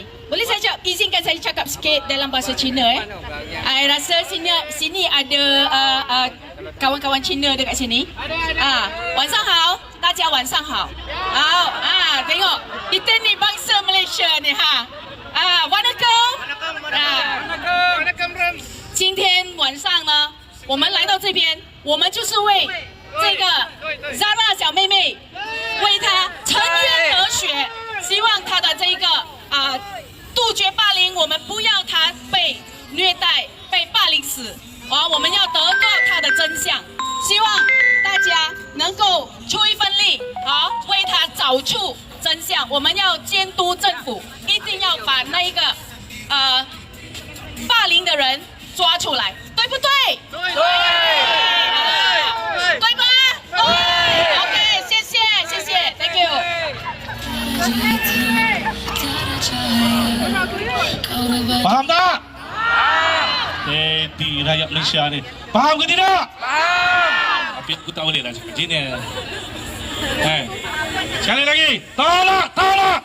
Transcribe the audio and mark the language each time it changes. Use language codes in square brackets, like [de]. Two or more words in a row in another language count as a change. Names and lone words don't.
[ms] Boleh saya izinkan saya cakap sikit dalam bahasa Cina I rasa sini ada kawan-kawan Cina dekat sini. [zh] 晚上好，大家晚上好. [ms] Tengok kita ni bangsa Malaysia ni [zh] Wanakkam. 今天晚上呢，我们来到这边，我们就是为这个 Zara 小妹妹，为她沉冤得雪，希望她的这个杜绝霸凌，我们不要她被虐待、被霸凌死，我们要得到她的真相。希望大家能够出一份力，为她找出真相。我们要监督政府，一定要把那个霸凌的人抓出来，对不对？对，对吗？对。OK， 谢谢，谢谢 ， [en] Thank you。 [ms] Faham tak? Di rakyat Malaysia ni. Faham ke tidak? Faham. Tapi aku tak boleh lah cakap macam ni. Sekali lagi. Tolak, tolak.